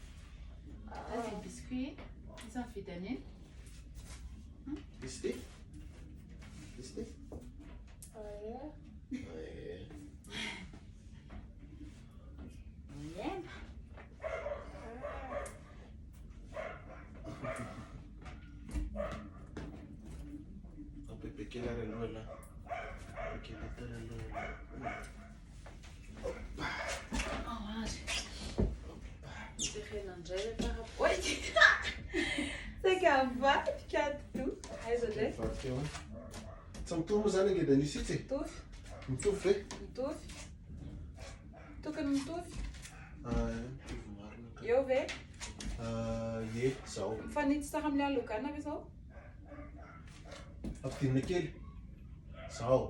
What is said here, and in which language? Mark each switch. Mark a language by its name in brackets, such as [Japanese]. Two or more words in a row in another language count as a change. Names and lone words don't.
[French] Biscuit. Ils ont fait donner. Ici? [Malagasy] Izy ty? Miaina. Apepekela ry aloha la. Apepekela tara aloha. [Portuguese] Oi! Você quer vai? Fica tu. Aí, [Malagasy] Zodé. Vaky eo. Tsy mitovy moa zany angeda nisy itsy. Mitovy. Mitovy ve? Mitovy. Tokony mitovy. Mitovy marina ka. Eo ve? Ie, zao. Mifanitsy saka amin'ny alokana ve zao? Ampidinina kely. Zao.